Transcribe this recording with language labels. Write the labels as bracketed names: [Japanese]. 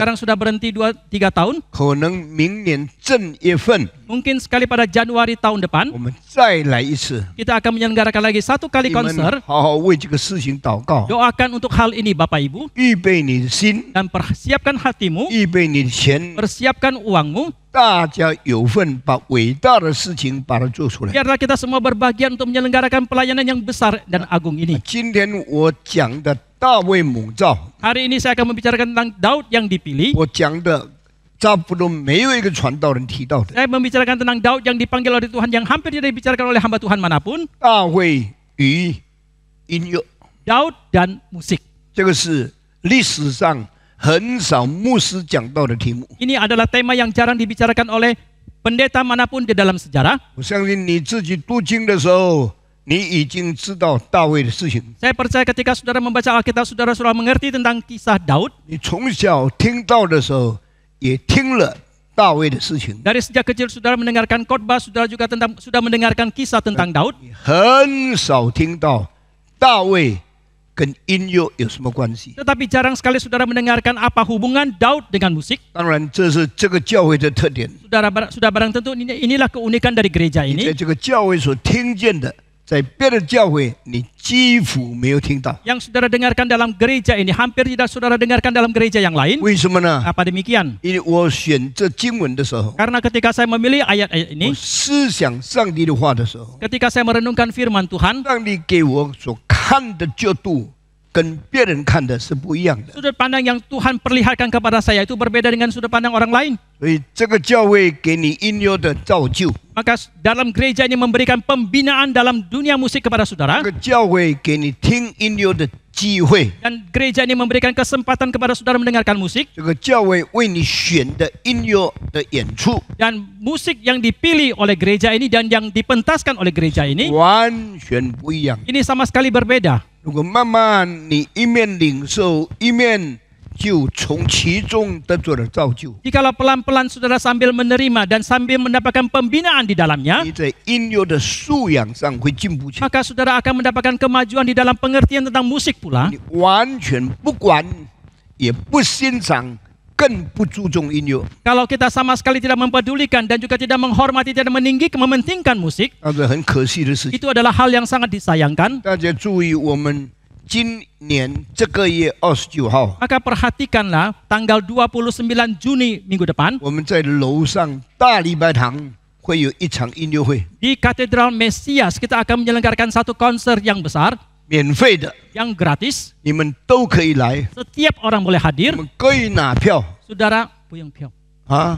[Indonesian] Sekarang sudah berhenti 2-3 tahun. [Chinese] 可能明年正月份 [Indonesian] Mungkin sekali pada Januari tahun depan [Chinese] 我们再来一次。 [Indonesian] kita akan menyelenggarakan lagi satu kali [Chinese] 你们 [Indonesian] konser. [Chinese] 好好为这个事情祷告， [Indonesian] Doakan untuk hal ini Bapak Ibu [Chinese] 预备你的心， [Indonesian] dan persiapkan hatimu, [Chinese] 预备你的钱， [Indonesian] persiapkan uangmu. [Chinese] 大家有份把伟大的事情把它做出来。 [Indonesian] Biarlah kita semua berbagian untuk menyelenggarakan pelayanan yang besar dan agung ini. [Chinese] 今天我讲的大卫蒙召， [Indonesian] Hari ini saya akan membicarakan tentang Daud yang dipilih. [Chinese] 我讲的差不多没有一个传道人提到的。 [Indonesian] Saya membicarakan tentang Daud yang dipanggil oleh Tuhan yang hampir tidak dibicarakan oleh hamba Tuhan manapun. [Chinese] 大卫与音乐， [Indonesian] Daud dan musik. [Chinese] 这个是历史上很少牧师讲到的题目。 [Indonesian] Ini adalah tema yang jarang dibicarakan oleh pendeta manapun di dalam sejarah. [Chinese] 我相信你自己读经的时候，你已经知道大卫的事情。 [Indonesian] Saya percaya ketika saudara membaca Alkitab, saudara sudah mengerti tentang kisah Daud. [Chinese] 你从小听到的时候，也听了大卫的事情。 [Indonesian] Dari sejak kecil saudara mendengarkan khotbah, saudara juga sudah mendengarkan kisah tentang Daud. [Chinese] 你很少听到大卫跟音乐有什么关系？ [Indonesian] Tetapi jarang sekali saudara mendengarkan apa hubungan Daud dengan musik. [Chinese] 当然，这是这个教会的特点。 [Indonesian] Sudah barang tentu inilah keunikan dari gereja [Chinese] 你 [Indonesian] ini. [Chinese] 在这个教会所听见的，在别的教会你几乎没有听到。 [Indonesian] Yang saudara dengarkan dalam gereja ini hampir tidak saudara dengarkan dalam gereja yang lain. [Chinese] 为什么呢？ [Indonesian] Apa demikian? [Chinese] 因为我选这经文的时候， [Indonesian] Karena ketika saya memilih ayat-ayat [Chinese] 我 [Indonesian] ini, [Chinese] 思想上帝的话的时候， [Indonesian] ketika saya merenungkan firman Tuhan, [Chinese] 上帝给我所看的角度跟别人看的是不一样的。 [Indonesian] sudut pandang yang Tuhan perlihatkan kepada saya itu berbeda dengan sudut pandang orang lain. [Chinese] 所以这个教会给你音乐的造就， [Indonesian] Maka dalam gereja ini memberikan pembinaan dalam dunia musik kepada [Chinese] 这 [Indonesian] saudara. [Chinese] 个教会给你听音乐的机会， [Indonesian] Dan gereja ini memberikan kesempatan kepada saudara mendengarkan musik. [Chinese] 这个教会为你选的音乐的演出， [Indonesian] Dan musik yang dipilih oleh gereja ini dan yang dipentaskan oleh gereja ini, [Chinese] 完全不一样。 [Indonesian] ini sama sekali berbeda. [Chinese] 如果慢慢你一面领受，一面就从其中得着了造就， [Indonesian] Jikalau pelan-pelan saudara sambil menerima dan sambil mendapatkan pembinaan di dalamnya, [Chinese] 你在音乐的素养上会进步起来。 [Indonesian] maka saudara akan mendapatkan kemajuan di dalam pengertian tentang musik pula. [Chinese] 你完全不管，也不欣赏，更不注重音乐， [Indonesian] Kalau kita sama sekali tidak mempedulikan dan juga tidak menghormati, tidak mementingkan musik, [Chinese] 那是很可惜的事情。 [Indonesian] itu adalah hal yang sangat disayangkan. [Chinese] 大家注意，我们今年这个月29号， [Indonesian] Maka perhatikanlah tanggal 29 Juni minggu depan [Chinese] 我们在楼上大礼拜堂会有一场音乐会， [Indonesian] di Katedral Mesias kita akan menyelenggarakan satu konser yang besar, [Chinese] 免费的， [Indonesian] yang gratis. [Chinese] 你们都可以来， [Indonesian] Setiap orang boleh [Chinese] 你 [Indonesian] hadir. [Chinese] 们可以拿票 [Indonesian] Saudara, puyung票, 啊，